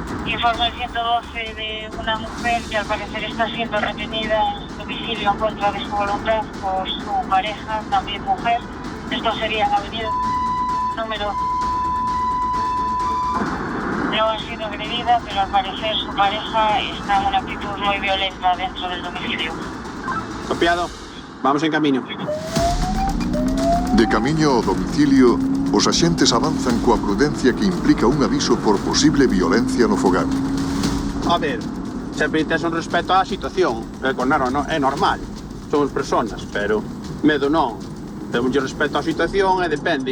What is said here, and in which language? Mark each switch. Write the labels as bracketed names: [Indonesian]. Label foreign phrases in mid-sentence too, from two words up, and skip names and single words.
[Spanish] Informe el 112 de una mujer que al parecer está siendo retenida en su domicilio en contra de su voluntad por su pareja, también mujer. Esto sería en Avenida número... No ha sido agredida, pero al parecer su pareja está en una actitud muy violenta dentro del domicilio. Copiado. Vamos en camino. [Galician] De camiño ao domicilio, os axentes avanzan coa prudencia que implica un aviso por posible violencia no fogar. A ver, sempre tes un respeto á situación. Claro, no, é normal. Somos personas, pero medo non. Temos respeto á situación e depende.